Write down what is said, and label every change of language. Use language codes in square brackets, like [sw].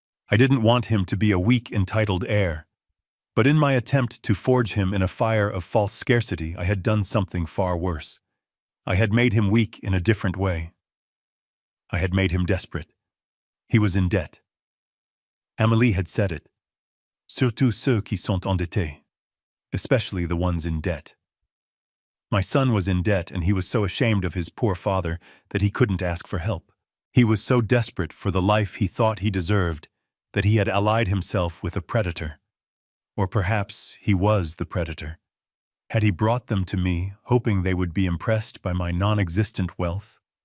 [en] I didn't want him to be a weak, entitled heir. But in my attempt to forge him in a fire of false scarcity, I had done something far worse. I had made him weak in a different way. I had made him desperate. He was in debt. Amélie had said it. [fr] Surtout ceux qui sont endettés. [en] Especially the ones in debt. My son was in debt, and he was so ashamed of his poor father that he couldn't ask for help. He was so desperate for the life he thought he deserved that he had allied himself with a predator. Or perhaps he was the predator. Had he brought them to me, hoping they would be impressed by my non-existent wealth?